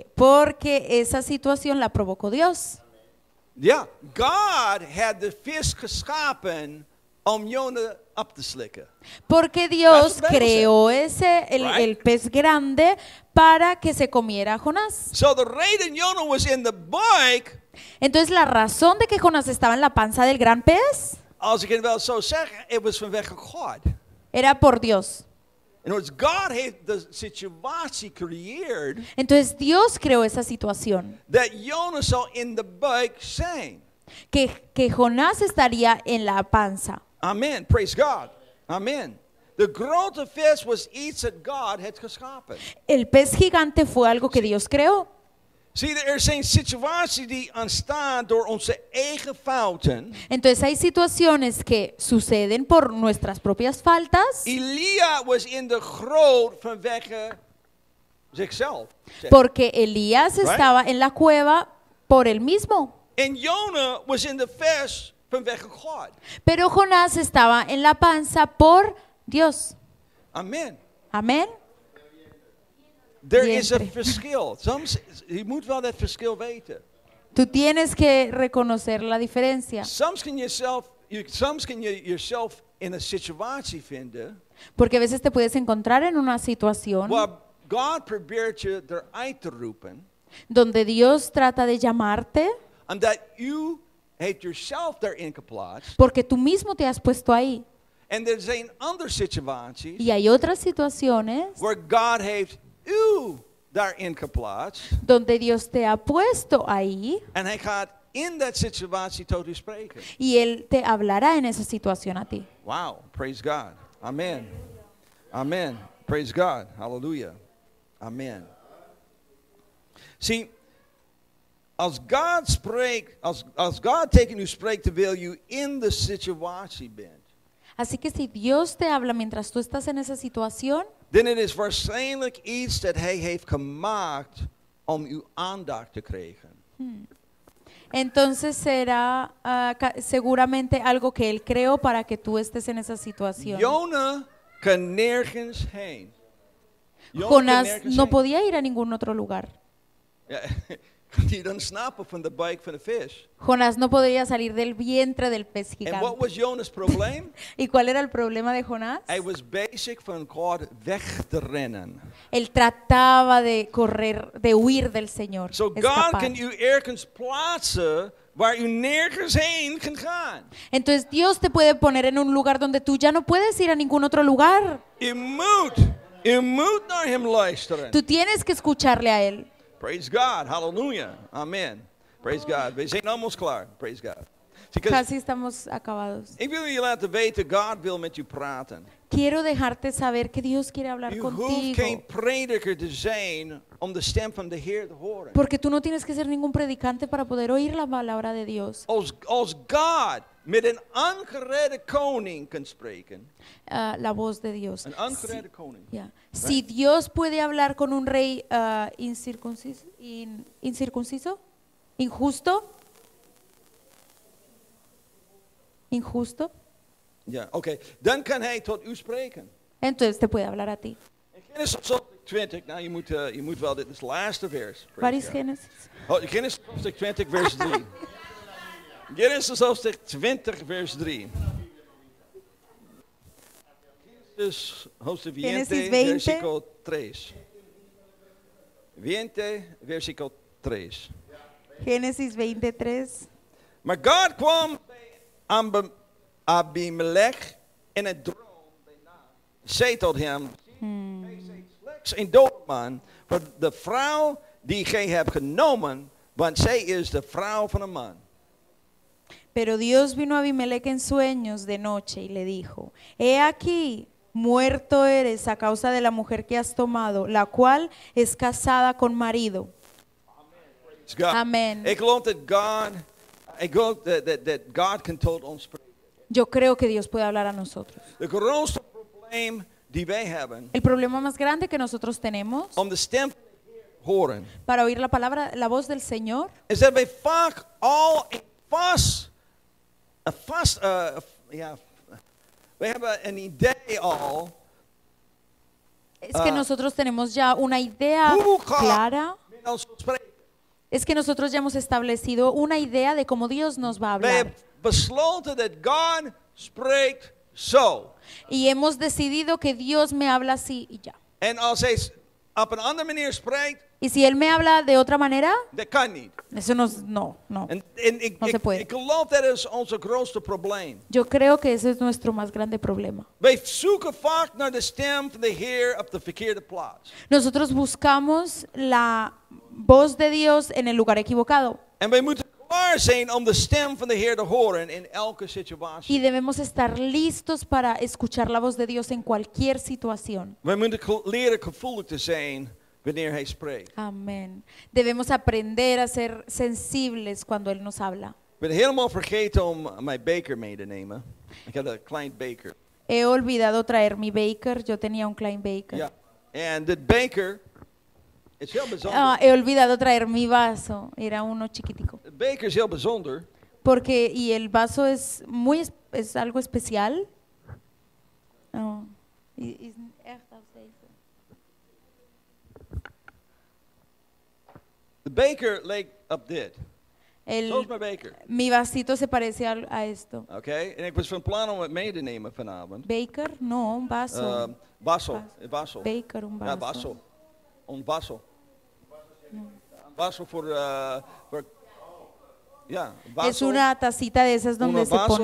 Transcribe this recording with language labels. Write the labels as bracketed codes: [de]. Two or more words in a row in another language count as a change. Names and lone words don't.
[es] Porque esa situación la provocó Dios. [nl] Ja, God had de vis geschapen om Jona op te slikken. [es] Porque Dios [en] That's what the Bible [es] creó [en] Right. [es] el pez grande para que se comiera a Jonás. [en] So the reden Jona was in the buik, [es] Entonces la razón de que Jonás estaba en la panza del gran pez [nl] als ik het wel zo zeg, het was vanwege God. [es] era por Dios. [en] In other words, [nl] God heeft de situatie gecreëerd [es] Entonces Dios creó esa situación, [nl] dat Jonas zou in de buik zijn. [es] que Jonás estaría en la panza. [en] Amen. Praise God. Amen. [nl] De grote vis was iets dat God had geschapen. [es] El pez gigante fue algo que Dios creó. [nl] Zie je, er zijn situaties die ontstaan door onze eigen fouten. [es] Entonces hay situaciones que suceden por nuestras propias faltas, [nl] Elia was in de groot vanwege zichzelf. [es] porque Elías [en] Right. [es] estaba en la cueva por él mismo. [nl] En Jonah was in de vis vanwege God. [es] Pero Jonás estaba en la panza por Dios. [en] Amen. [es] Amén. [nl] Er is een [es] Vientre. [nl] verschil. Je moet wel dat verschil weten. [es] Tú tienes que reconocer la diferencia, [nl] Soms kan je jezelf in een situatie vinden [es] porque a veces te puedes encontrar en una situación [nl] waar God probeert je eruit te roepen, [es] donde Dios trata de llamarte [nl] omdat u heeft jezelf daarin geplaatst. [es] porque tú mismo te has puesto ahí. [nl] En er zijn andere situaties [es] Y hay otras situaciones [nl] waar God heeft u daarin geplaatst. [es] donde Dios te ha puesto ahí [nl] En hij gaat in dat situatie tot u spreken. [es] y Él te hablará en esa situación a ti. [en] Wow, praise God. Amen. Amen. Praise God. Hallelujah. Amen. [nl] Zie, als God spreekt, als God tegen u spreekt, terwijl u in de situatie bent, [es] Así que si Dios te habla mientras tú estás en esa situación, [nl] dan is het waarschijnlijk iets dat hij heeft gemaakt om uw aandacht te krijgen. [es] entonces será seguramente algo que Él creó para que tú estés en esa situación. [nl] Jonah kan nergens heen. Jonah kan [es] Jonás [nl] nergens [es] no [nl] heen. [es] podía ir a ningún otro lugar. [nl] Ja, kan hij dan snappen van de buik van de vis? [es] Jonás no podía salir del vientre del pez [nl] En wat [es] gigante. [nl] was Jonas' probleem? [es] ¿Y cuál era el problema de Jonás? [nl] Hij was bezig van God weg te rennen. [es] Él trataba de correr, de huir del Señor, [en] So God [es] escapar. [nl] kan u ergens plaatsen waar u nergens heen kan gaan. [es] Entonces Dios te puede poner en un lugar donde tú ya no puedes ir a ningún otro lugar. [nl] U moet naar hem luisteren. [es] Tú tienes que escucharle a Él. [en] Praise God, hallelujah, amen. Praise God, [nl] we zijn [en] almost klaar. Praise God. Because [es] Casi estamos acabados. [nl] ik wil je laten weten, God wil met u praten. [es] Quiero dejarte saber que Dios quiere hablar [nl] U hoeft [es] contigo. [nl] geen prediker te zijn om de stem van de Heer te horen. [es] Porque tú no tienes que ser ningún predicante para poder oír la palabra de Dios. [nl] Als God met een ongeredde koning kan spreken, [es] La voz de Dios. [nl] een ongeredde koning. [es] Ya. Si Dios puede hablar con un rey incircunciso, injusto, [nl] Ja, oké. Dan kan hij tot u spreken. [es] entonces te puede hablar a ti. [nl] In Genesis hoofdstuk 20, nou je moet wel, dit is het laatste vers. Waar is Génesis? Genesis hoofdstuk 20 vers 3. Genesis hoofdstuk 20 vers 3. Genesis hoofdstuk 20 Genesis 20. [es] versículo 3. 20 versículo 3. Génesis 23. [nl] Maar God kwam bij Abimelech in een droom bij nacht. Zei tot hem, gij zijt slechts een doodman voor de vrouw die gij hebt genomen, want zij is de vrouw van een man. [es] Pero Dios vino a Abimelech en sueños de noche y le dijo, he aquí, muerto eres a causa de la mujer que has tomado, la cual es casada con marido. [en] Praise God. Amen. [nl] Ik geloof dat God kan tot ons spreken. [es] Yo creo que Dios puede hablar a nosotros. [nl] De grootste probleem die wij hebben [es] El problema más grande que nosotros tenemos [nl] om de stem van de Heer te horen, [es] para oír la palabra, la voz del Señor, [nl] is dat wij vaak al we hebben een idee al [es] es que nosotros tenemos ya una idea [nl] hoe God [es] clara. [nl] met ons wil spreken. [es] Es que nosotros ya hemos establecido una idea de cómo Dios nos va a [nl] Wij [es] hablar. [nl] hebben besloten dat God spreekt zo. [es] Y hemos decidido que Dios me habla así y ya. [nl] En als hij op een andere manier spreekt, [es] Y si Él me habla de otra manera, [nl] Dat kan niet. [es] eso no. [nl] En [es] No se puede. [nl] ik geloof dat is ons grootste probleem. [es] Yo creo que ese es nuestro más grande problema. [nl] Wij zoeken vaak naar de stem van de Heer op de verkeerde plaats. [es] Nosotros buscamos la voz de Dios en el lugar equivocado. [nl] En wij moeten klaar zijn om de stem van de Heer te horen in elke situatie. [es] Y debemos estar listos para escuchar la voz de Dios en cualquier situación. [nl] Wij moeten leren gevoelig te zijn wanneer Hij spreekt. [es] Amén. Debemos aprender a ser sensibles cuando Él nos habla. [nl] Ik ben helemaal vergeten om mijn beker mee te nemen. Ik had een klein beker. [es] He olvidado traer mi beker. Yo tenía un [nl] klein beker. Ja. En dit beker is heel bijzonder. [es] He olvidado traer mi vaso. Era uno chiquitico. [nl] Het beker is heel bijzonder. [es] Porque, y el vaso es es algo especial. [nl] Oh. Is echt als deze. De beker leek op dit. Zo is mijn beker. [es] Mi vasito se parece a esto. [nl] Oké, en ik was van plan om het mee te nemen vanavond. Beker? [es] No, un vaso. Vaso. Vaso. Beker, un vaso. Ja, vaso. Un vaso. Un vaso [nl] voor ja, [es] vaso. Es una tacita de esas donde se vaso,